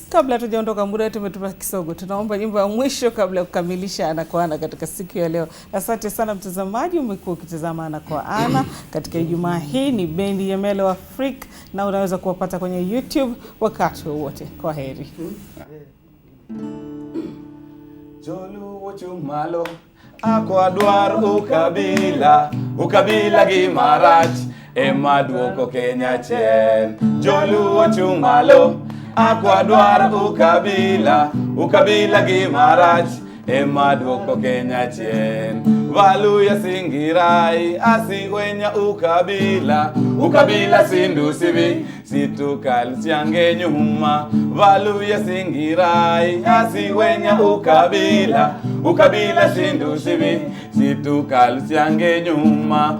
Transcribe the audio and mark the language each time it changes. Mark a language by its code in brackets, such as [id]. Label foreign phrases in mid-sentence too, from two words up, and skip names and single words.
[sw] Kabla tujaondoka, muda wetu umetupa kisogo. Tunaomba nyimbo ya mwisho kabla ya kukamilisha Ana kwa Ana katika siku ya leo. Asante sana mtazamaji, umekuwa ukitazama Ana kwa Ana katika Ijumaa hii. Ni bendi ya Melo Afrique na unaweza kuwapata kwenye YouTube wakati wowote. Kwa heri. [luo] Jolu wochumalo akwa dwar ukabila gi marach ema duoko Kenya chen. Jolu wochumalo akwa dwar ukabila gi marach ema duoko Kenya chen. [luy] Valuya singirai asiwenya ukabila sindu sivi situkal siange nyuma. Valuya singirai asiwenya ukabila sindu sivi situkal siange nyuma.